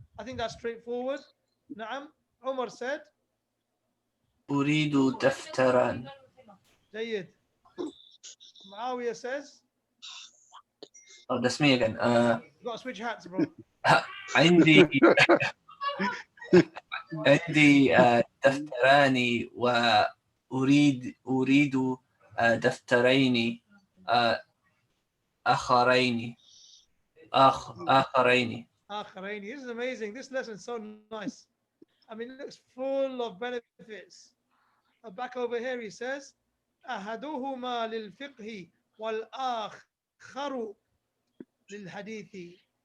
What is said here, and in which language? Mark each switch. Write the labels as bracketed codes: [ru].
[en] I think that's straightforward. نعم. Umar said. [ar] أريد دفترا. [en] جيد. Muawiyah says. Oh, that's me again. You got to switch hats, bro. [ar] عندي عندي دفتران وأريد دفترين آخرين آخرين. [en] Akharaini. This is amazing. This lesson is so nice. I mean, it looks full of benefits. Back over here, he says, [ar] أحدهما للفقه والآخر للحديث.